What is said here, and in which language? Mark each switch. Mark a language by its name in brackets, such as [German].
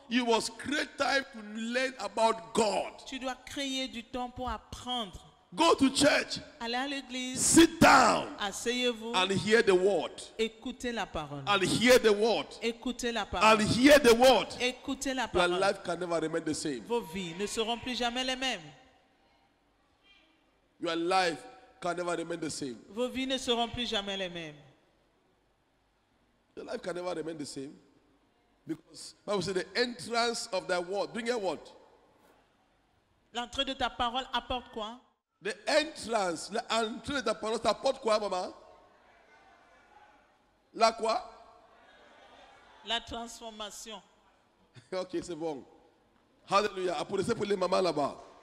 [English] you must create time to learn about God. [French] tu dois créer du temps pour apprendre. [English] Go to church, [French] Allez à l'église, [English] sit down [French] asseyez-vous, [English] and hear the word. [French] écoutez la parole. [English] And hear the word. [French] Écoutez la [English] And [French] parole. [English] hear the word. [French] Écoutez la [English] Your [French] parole. [English] life can never remain the same. [French] Vos vies ne seront plus jamais les mêmes. [English] Your life can never remain the same. [French] Vos vies ne seront plus jamais les mêmes. [English] Your life can never remain the same. Because Bible says the entrance of thy word. Bring your word. [French] L'entrée de ta parole apporte quoi? [English] The entrance, [French] l'entrée de ta parole, ça apporte quoi, maman? La quoi? La transformation. Ok, c'est bon. Hallelujah. Applaudissez pour les mamans là-bas.